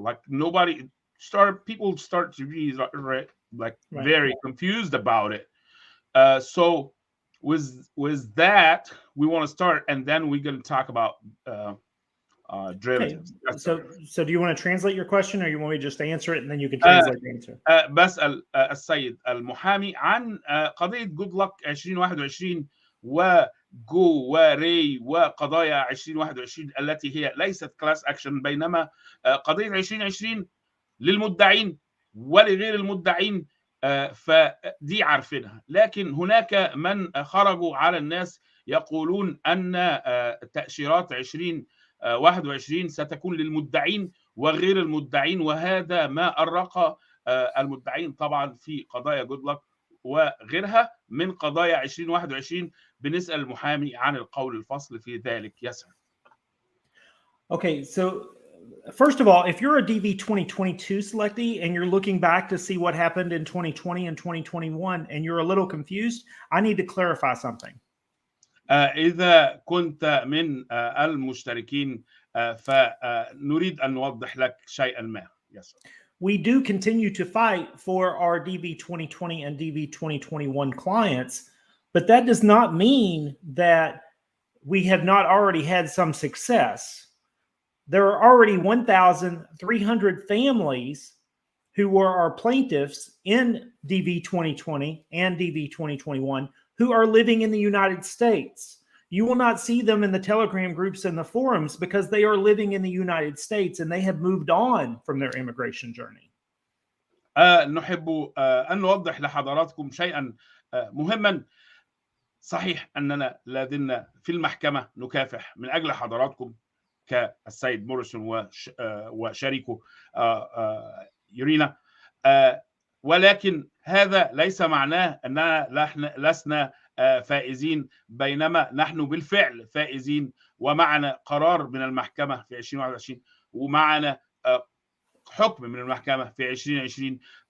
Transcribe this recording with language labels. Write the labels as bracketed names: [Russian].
[English] Like people start to be like very confused about it. So with that, we want to start, and then we're going to talk about derivatives. So do you want to translate your question, or you want me to just answer it and then you can translate the answer? [Arabic] بسأل السيد المحامي عن قضية جود لك 2021 وجو وري وقضايا 2021 التي هي ليست كلاس اكشن، بينما قضية 2020 للمدعين ولغير المدعين، فدي عارفينها. لكن هناك من خرجوا على الناس يقولون أن تأشيرات 2021 ستكون للمدعين وغير المدعين، وهذا ما أرق المدعين طبعا في قضايا جود لك وغيرها من قضايا 2021. بنسأل المحامي عن القول الفصل في ذلك. يسأل. [English] Okay, so first of all, if you're a DV 2022 selectee and you're looking back to see what happened in 2020 and 2021 and you're a little confused, I need to clarify something. [Arabic] إذا كنت من المشتركين فنريد أن نوضح لك شيئا ما. [English] Yes. We do continue to fight for our DV 2020 and DV 2021 clients, but that does not mean that we have not already had some success. There are already 1,300 families who were our plaintiffs in DV 2020 and DV 2021 who are living in the United States. You will not see them in the Telegram groups and the forums because they are living in the United States and they have moved on from their immigration journey. [Arabic] نحب أن نوضح لحضراتكم شيئا مهما. صحيح أننا لازلنا في المحكمة نكافح من أجل حضراتكم كالسيد موريسون وشريكه يورينا، ولكن هذا ليس معناه أننا لسنا فائزين، بينما نحن بالفعل فائزين، ومعنا قرار من المحكمة في 2021 ومعنا حكم من المحكمة في 2020.